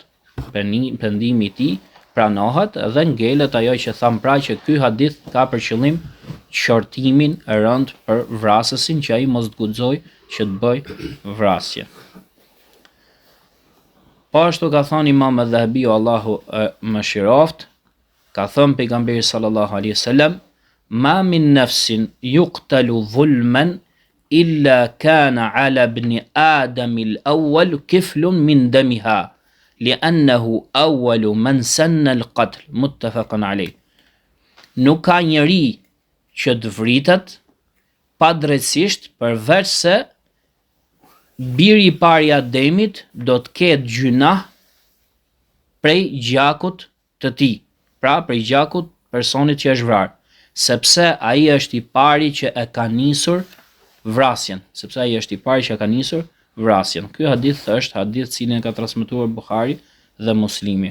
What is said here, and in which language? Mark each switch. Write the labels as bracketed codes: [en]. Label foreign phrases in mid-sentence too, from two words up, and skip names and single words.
[sq] Pendimi i tij pranohet dhe ngelet ajo që tham pra që ky hadith ka për qëllim qortimin e rënd për vrasësin që ai mos të guxoj që të bëj vrasje. Po ashtu ka thënë Imam Adh-Dhahabiu Allahu mëshiroft, ka thënë pejgamberi [ar] صلى الله عليه وسلم، ما من نفس تقتل ظلما إلا كان على ابن آدم الأول كفل من دمها لأنه أول من سن القتل، متفق عليه. [sq] Nuk ka njeri që të vritet pa drejtësisht përveç se biri i parë i Ademit do të ketë gjynah prej gjakut të tij, pra prej gjakut personit që është vrarë, sepse ai është i pari që e ka nisur vrasjen, Ky hadith është hadith cilin ka transmetuar Buhari dhe Muslimi.